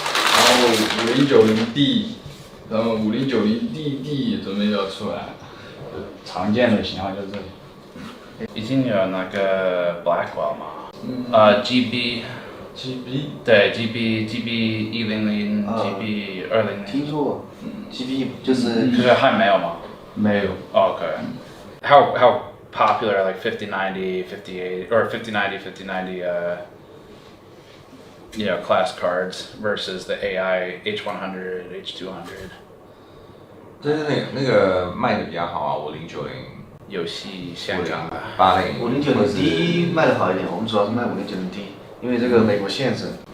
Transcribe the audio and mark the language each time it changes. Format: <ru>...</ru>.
<zh>然后5090D 然后5090DD 准备要出来常见的型号就是这里已经有那个 Blackwell 吗？GB 对 GB 100 GB 200 听说过 GB 就是还没有吗？没有。</zh> <en>Okay. How popular are like 5090, 58 or 5090, 5090 class cards versus the AI H100, H200?</en> <zh>就是那个卖的比较好啊，5090 游戏香港 80 5090D 卖的好一点，我们主要是卖5090D，因为这个美国限制。</zh>